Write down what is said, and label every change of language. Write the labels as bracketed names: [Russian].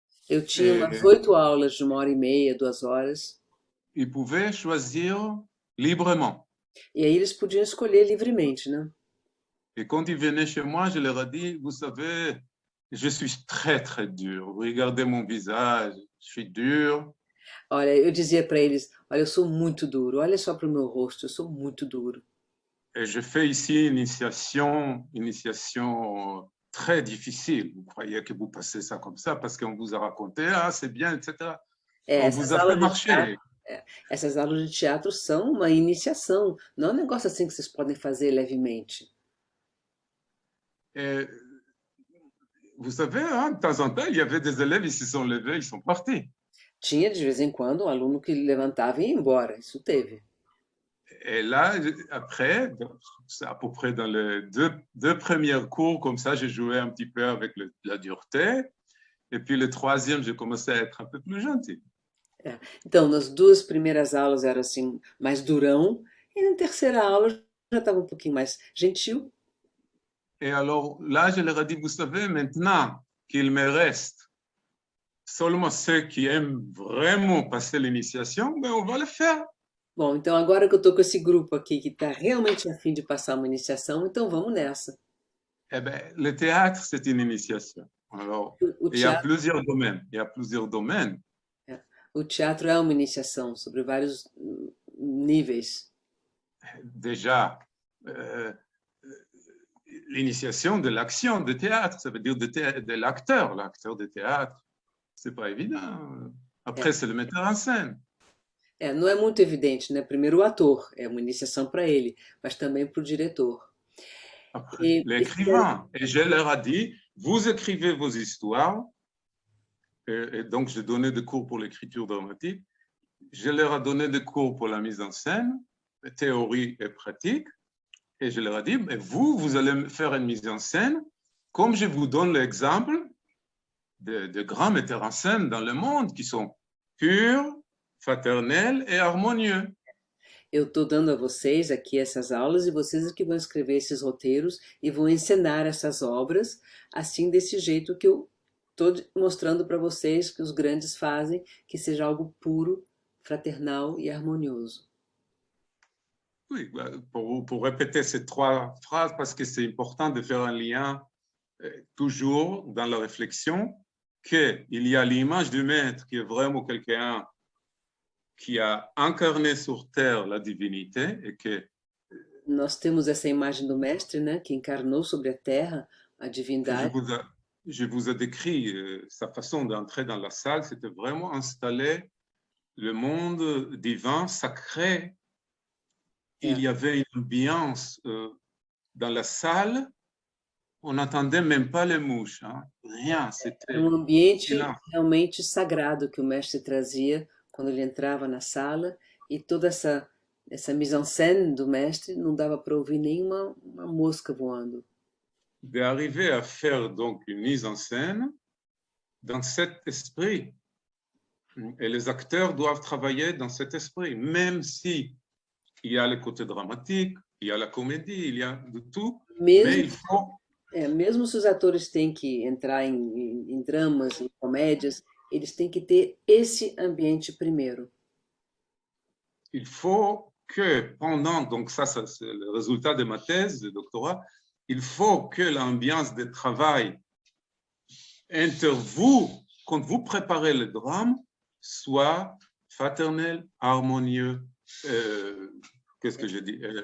[Portuguese] Eu tinha umas 8 aulas de 1 hora e meia, 2 horas. [French] Ils pouvaient choisir librement. [Portuguese] E aí eles podiam escolher livremente, né? [French] Et quand ils venaient chez moi, je leur ai dit, vous savez, je suis très, très dur. Regardez mon visage, je suis dur. [Portuguese] Olha, eu dizia para eles, olha, eu sou muito duro, olha só para o meu rosto, eu sou muito duro. [French] Et je fais ici une initiation très difficile. Vous croyez que vous passez ça comme ça parce qu'on vous a raconté, ah, c'est bien, etc. On vous a fait marcher. [Portuguese] Essas aulas de teatro são uma iniciação, não é um negócio assim que vocês podem fazer levemente. [French] Et vous savez, hein, de temps en temps, il y avait des élèves, ils se sont levés, ils sont partis. [Portuguese] Tinha de vez em quando um aluno que levantava e ia embora, isso teve. [French] Et là, après, c'est à peu près dans les deux premiers cours, comme ça, j'ai joué un petit peu avec la dureté. Et puis le troisième, j'ai commencé à être un peu plus gentil. [Portuguese] Então, nas 2 primeiras aulas era assim, mais durão, e na terceira aula já estava um pouquinho mais gentil. [French] Et alors là, je leur ai dit, vous savez, maintenant qu'il me reste seulement ceux qui aiment vraiment passer l'initiation, ben on va le faire. [Portuguese] Bom, então agora que eu tô com esse grupo aqui que está realmente a fim de passar uma iniciação, então vamos nessa. [French] Eh ben, le théâtre, c'est une initiation. Alors, [Portuguese] O [French] il y a [Portuguese] teatro, [French] plusieurs domaines. Il y a plusieurs domaines. [Portuguese] o teatro é uma iniciação sobre vários níveis. [French] Déjà, l'initiation de l'action de théâtre, ça veut dire de l'acteur de théâtre. C'est pas évident. Après, c'est le metteur en scène. [Portuguese] Não é muito evidente, né? Primeiro o ator, é uma iniciação para ele, mas também para o diretor. [French] Après, l'écrivain. Et je leur ai dit, vous écrivez vos histoires. Et donc, j'ai donné des cours pour l'écriture dramatique. Je leur ai donné des cours pour la mise en scène, théorie et pratique. Et je leur ai dit, mais vous allez faire une mise en scène, comme je vous donne l'exemple de grands metteurs en scène dans le monde qui sont purs, fraternels et harmonieux. [Portuguese] Eu estou dando a vocês aqui essas aulas e vocês é que vão escrever esses roteiros e vão encenar essas obras, assim desse jeito que eu estou mostrando para vocês que os grandes fazem, que seja algo puro, fraternal e harmonioso. [French] Oui, pour répéter ces 3 phrases, parce que c'est important de faire un lien toujours dans la réflexion, qu'il y a l'image du maître qui est vraiment quelqu'un qui a incarné sur terre la divinité et que [Portuguese] Nós temos essa imagem do mestre, né, que encarnou sobre a terra a divindade. [French] Je vous ai décrit sa façon d'entrer dans la salle, c'était vraiment installer le monde divin, sacré. Il y avait une ambiance dans la salle, on n'entendait même pas les mouches, hein? Rien, c'était [Portuguese] ambiente realmente sagrado que o mestre trazia quando ele entrava na sala, e toda essa mise-en-scène do mestre não dava para ouvir nenhuma mosca voando. [French] D'arriver à faire donc une mise en scène dans cet esprit. Et les acteurs doivent travailler dans cet esprit, même si il y a le côté dramatique, il y a la comédie, il y a de tout, mais il faut... [Portuguese] mesmo se os atores têm que entrar em dramas, em comédias, eles têm que ter esse ambiente primeiro. [French] Il faut que pendant, donc ça c'est le résultat de ma thèse de doctorat, il faut que l'ambiance de travail entre vous, quand vous préparez le drame, soit fraternel, harmonieux, qu'est-ce que je dis,